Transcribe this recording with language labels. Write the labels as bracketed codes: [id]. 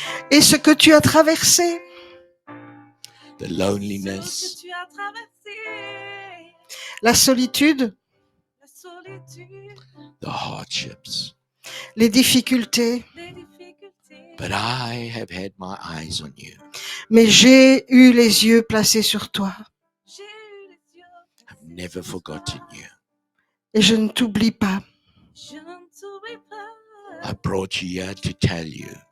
[fr] et ce que tu as traversé, [en] The loneliness, [fr] Tu as traversé la solitude, la solitude, [en] the hardships. [fr] les difficultés. les difficultés. [en] But I have had my eyes on you. [fr] Mais j'ai eu les yeux placés sur toi J'ai eu les yeux. [en] I've never forgotten you. [fr] et je ne t'oublie pas. Je ne t'oublie pas. [en] I brought you here to tell you